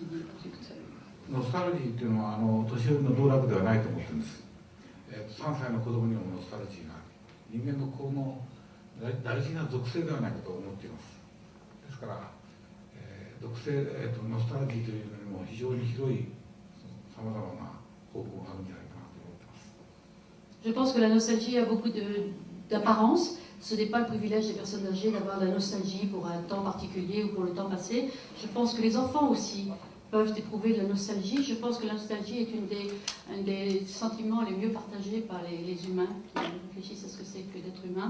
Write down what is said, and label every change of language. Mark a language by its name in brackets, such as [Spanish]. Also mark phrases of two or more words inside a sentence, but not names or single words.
[Japanese] ノスタルジーっていうのは年寄りの道楽ではないと思ってるんです。3歳の子供にもノスタルジーがある。人間のこの大事な属性ではないかと思っています。ですから、ノスタルジーというのにも非常に広いさまざまな方向があるんじゃないかなと思ってます。 [French] Je pense que la nostalgie a beaucoup d'apparence. Ce n'est pas le privilège des personnes âgées d'avoir de la nostalgie pour un temps particulier ou pour le temps passé. Je pense que les enfants aussi peuvent éprouver de la nostalgie. Je pense que la nostalgie est un des sentiments les mieux partagés par les humains qui réfléchissent à ce que c'est que d'être humain.